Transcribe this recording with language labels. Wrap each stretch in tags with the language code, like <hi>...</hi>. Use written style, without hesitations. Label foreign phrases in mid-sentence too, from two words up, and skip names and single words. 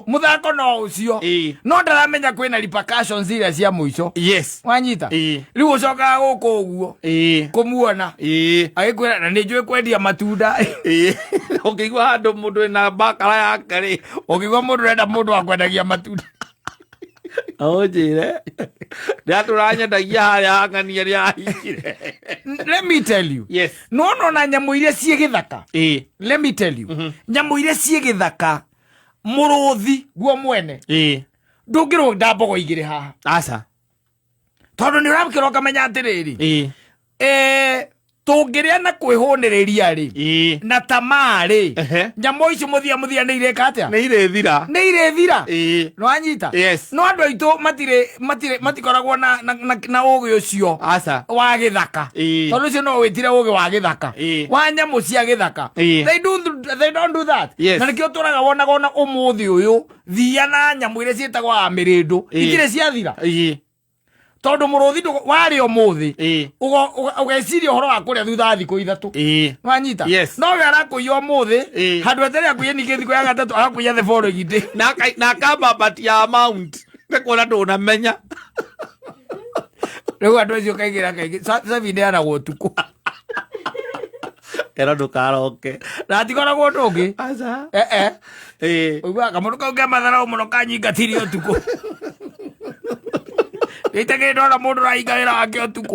<ki>mũthako no ũcio no ndaramenya kwĩna repercussions iria cia mũico wanyita rĩu ũcokaga gũkũ ũguo kũmuona agĩkwĩra na nĩnjũĩ kwendia matunda ũkĩigua handũ mũndũ wĩna mbakara yake rĩ ũkĩigua mũndũ ũrenda mũndũ wa kwendagia matunda njĩre nĩatũranyendagia harĩa ng'ania rĩahingire.</ki> <en>Let me tell you,</en> <ki>nona nyamũ iria ciĩ gĩthaka</ki> <en>let me tell you</en> <ki>nyamũ iria ciĩ gĩthaka mũrũthi guo mwene ndũngĩrũnda mbogo igĩrĩ haha aca tondũ nĩ ũrakĩra ũkamenya atĩrĩrĩ tũngĩrĩa na kwĩhũnĩrĩria rĩ na tamaa rĩ nyamũ icio mũthia nĩ ireka atĩa? Nĩ irĩthira nĩwanyita no andũ aitũ matikoragwo na ũgĩ ũcio wa gĩthaka tondũ ũcio no wĩtire ũgĩ wa gĩthaka wa nyamũ cia gĩthaka</ki> <en>they don't do that</en> <ki>na nĩkĩo tũraga wonaga ona ũmũthĩ ũyũ thia na nyamũ iria ciĩtagwo amĩrĩndũ itirĩ ciathira tondũ mũrũthi warĩ ũmũthĩ ũgeciria ũhoro wa kũrĩa thutha wa thikũ 3 wanyita no we arakũia ũmũthĩ handũ eterere akũie ningĩ thikũ ya gatatũ agakũia</ki> <en>the following day</en> <ki>na akambambatia amount nĩ kuona ndũnamenya rĩu andũ acio kaingĩra kaingĩ cabi nĩyanagwo ũtukũ ero ndũkaroke na tikoragwo ũndũ ũngĩ ũiguaga kamũndũ kau kematharaũ mũno kanyingatirie ũtukũ ĩtegĩte ona mũndũ raingagĩra wake ũtukũ</ki>